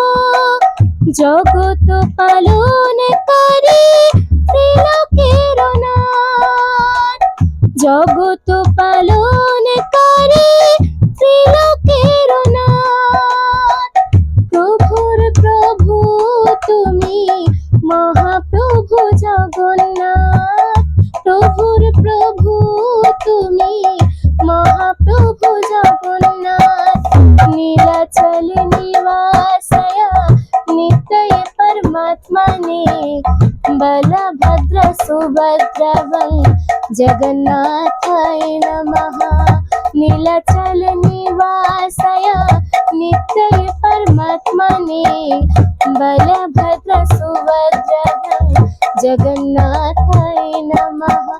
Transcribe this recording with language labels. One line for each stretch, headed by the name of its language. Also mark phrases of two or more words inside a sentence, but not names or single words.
Bangla: জগত পালনকারী ত্রিলোকের নাথ, জগত পালনকারী ত্রিলোকের নাথ, প্রভুর প্রভু তুমি মহাপ্রভু জগন্নাথ, প্রভুর প্রভু তুমি মহাপ্রভু জগন্নাথ।
Sanskrit: नीलाचल निवासया नित्य परमात्मने बलभद्र सुभद्राभ्यां जगन्नाथाय नमः। नीलाचल निवासया नित्य परमात्मने बलभद्र सुभद्राभ्यां जगन्नाथाय नमः।